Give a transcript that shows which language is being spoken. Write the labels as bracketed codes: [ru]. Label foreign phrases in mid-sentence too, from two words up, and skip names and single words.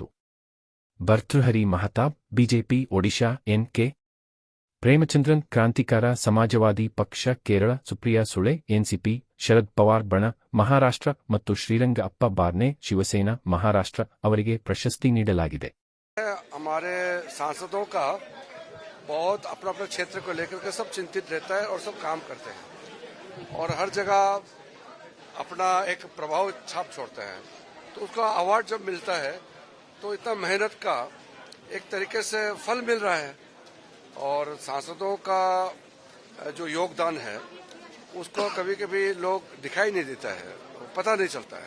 [kn] ಭರ್ತೃಹರಿ ಮಹತಾಬ್ ಬಿಜೆಪಿ ಒಡಿಶಾ ಎನ್.ಕೆ. ಪ್ರೇಮಚಂದ್ರನ್ ಕ್ರಾಂತಿಕಾರ ಸಮಾಜವಾದಿ ಪಕ್ಷ ಕೇರಳ ಸುಪ್ರಿಯಾ ಸುಳೆ ಎನ್ಸಿಪಿ ಶರದ್ ಪವಾರ್ ಬಣ ಮಹಾರಾಷ್ಟ್ರ ಮತ್ತು ಶ್ರೀರಂಗ ಅಪ್ಪ ಬಾರ್ನೆ ಶಿವಸೇನಾ ಮಹಾರಾಷ್ಟ್ರ ಅವರಿಗೆ ಪ್ರಶಸ್ತಿ ನೀಡಲಾಗಿದೆ. [hi] हमारे सांसदों का बहुत अपना अपने क्षेत्र को लेकर के सब चिंतित रहता है और सब काम करते हैं और हर जगह अपना एक प्रभाव छाप छोड़ते हैं. तो उसका अवार्ड जब मिलता है तो इतना मेहनत का एक तरीके से फल मिल रहा है और सांसदों का जो योगदान है उसको कभी कभी लोग दिखाई नहीं देता है, पता नहीं चलता है.